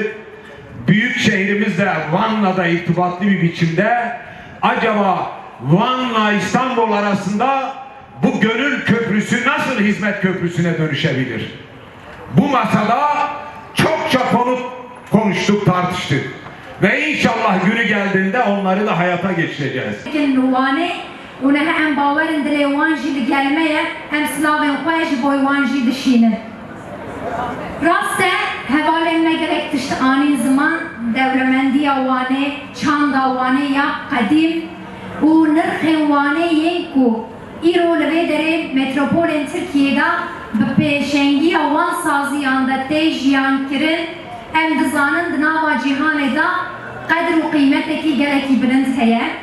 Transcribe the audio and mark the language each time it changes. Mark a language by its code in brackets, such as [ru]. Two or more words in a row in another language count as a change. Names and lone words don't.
[tr] Büyükşehirimizle Van'la da irtibatlı bir biçimde acaba Van'la İstanbul arasında bu gönül köprüsü nasıl hizmet köprüsüne dönüşebilir? Bu masada çokça konuştuk, tartıştık. Ve inşallah günü geldiğinde onları da hayata geçireceğiz. [ku] ونها ام باورن دلی وانجی لگلمه ام سلاوین خویش بوی وانجی دشینه راسته هوالن مگرک تشت آنی زمان دورمندی وانه چاند وانه یا قدیم و نرخ وانه ینکو ایرو لوی دره متروپولن ترکیه به پیشنگی وان سازیان دا تیجیان کرن ام دزانن دناوا جیهانه دا قدر و قیمتکی گلکی بلند هیه